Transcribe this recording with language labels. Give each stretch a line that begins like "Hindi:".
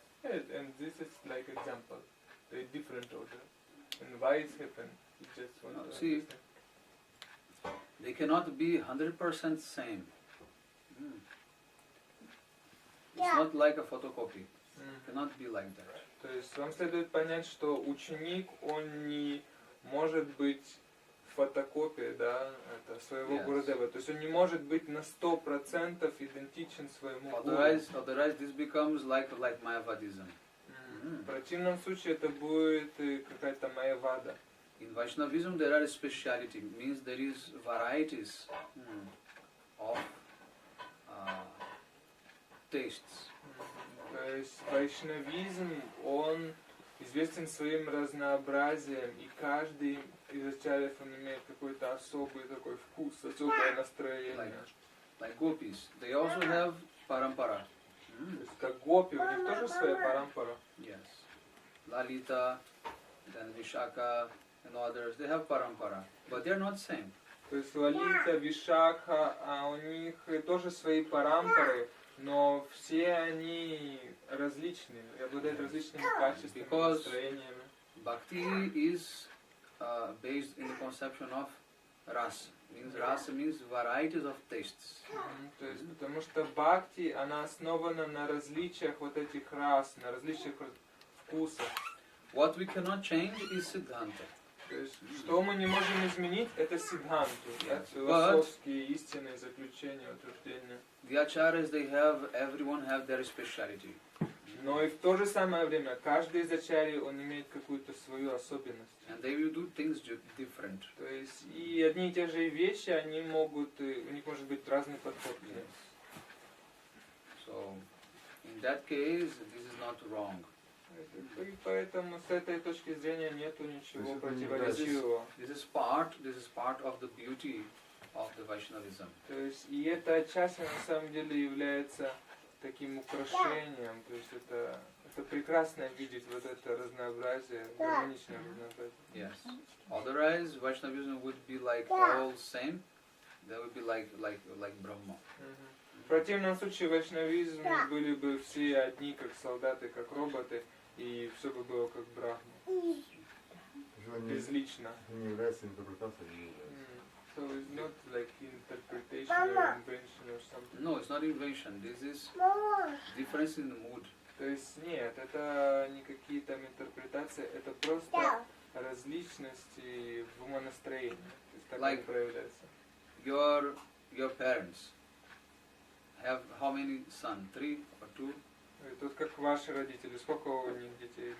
English: And this is like example, a different order. And why it's happened? We just want to See, understand. they cannot be 100% same. It's not like a photocopy. It cannot be like that.
Russian: То есть вам следует понять, что ученик, он не может быть фотокопией, да, это своего Гурудева. То есть он не может быть на 100% идентичен своему гуру.
English: Otherwise this becomes like Mayavadism.
Russian: В противном случае это будет какая-то майявада.
English: In Vaishnavism there are speciality, means there is varieties of tastes.
Russian: То есть вайшнавизм, он известен своим разнообразием, и каждый из ачарьев он имеет какой-то особый такой вкус, особое настроение.
English: Like gopis, they also have parampara.
Russian: То есть как гопи, у них тоже своя парампара.
English: Yes. Lalita, then Vishaka and others, they have parampara, but they are not same.
Russian: То есть Лалита, Вишакха, а у них тоже свои парампары, но все они различные, и обладают различными качествами, настроениями.
English: Bhakti is based in the conception of rasa. Rasa means varieties of tastes.
Russian: То есть, потому что бхакти, она основана на различиях вот этих рас, на различиях вкусах.
English: What we cannot change is siddhanta.
Russian: То есть, что мы не можем изменить, это сиддханту, да, философские истины, заключения, утверждения.
English: The acharyas, everyone have their speciality.
Russian: Но и в то же самое время каждый из ачарьи, он имеет какую-то свою особенность.
English: And they will do things different.
Russian: То есть и одни и те же вещи, они могут, у них может быть разный подход к ним.
English: So, in that case, this is not wrong.
Russian: И поэтому с этой точки зрения нету ничего это противоречивого.
English: This is part of the beauty of the Vaishnavism.
Russian: То есть и это отчасти на самом деле является таким украшением. То есть это прекрасно видеть вот это разнообразие, гармоничное разнообразие.
English: Yes. Otherwise, Vaishnavism would be like all same. They would be like Brahma.
Russian: В противном случае вайшнавизм были бы все одни, как солдаты, как роботы, и все бы было как Брахма. Безлично. Не является интерпретацией, не является.
English: So it's not like interpretation or invention or something. No, it's not invention. This is difference in the mood.
Russian: То есть нет, это не какие там интерпретации, это просто различности в умонастроении. То есть так
English: Like
Russian: это проявляется.
English: Your parents have how many sons? 3 or 2?
Russian: И тут как ваши родители, сколько у них детей?